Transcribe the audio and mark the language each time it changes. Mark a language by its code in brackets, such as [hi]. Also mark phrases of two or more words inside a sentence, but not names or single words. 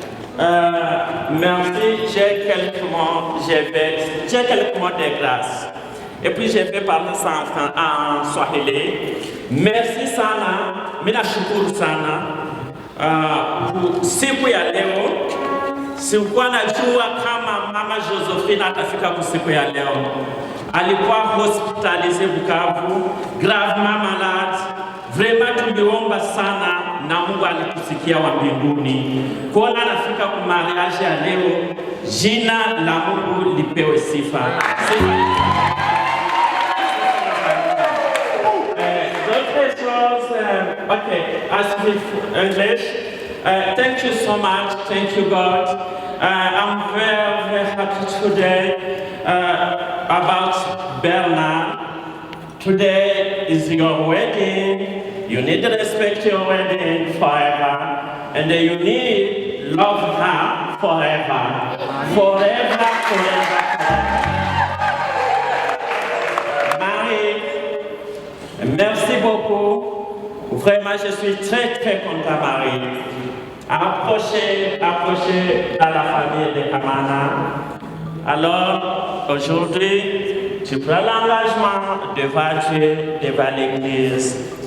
[fr] Merci, j'ai quelques mots de grâce. Et puis je vais parler ça en Swahili. [sw] Merci sana, mina shukuru sana pour siku ya leo. Sikuwa najua kama mama Josephine atafika kwa siku ya leo. Alikuwa hospitalisé Bukavu, gravement malade. Vraiment tuliomba sana na Mungu alitusikia wa mbinguni. Kuona anafika kwa mariage ya leo, jina la Mungu lipewe sifa. [fr] D'autres choses, [en] okay, I speak English. Thank you so much, thank you God. I'm very, very happy today about Bernard. Today is your wedding. You need to respect your wedding forever. And you need love her forever. Forever, forever, forever. [fr] Marie, merci beaucoup. Vraiment, je suis très, très content, Marie. Approchez à la famille de Kamana. Alors, aujourd'hui, tu prends l'engagement devant Dieu, devant l'Église.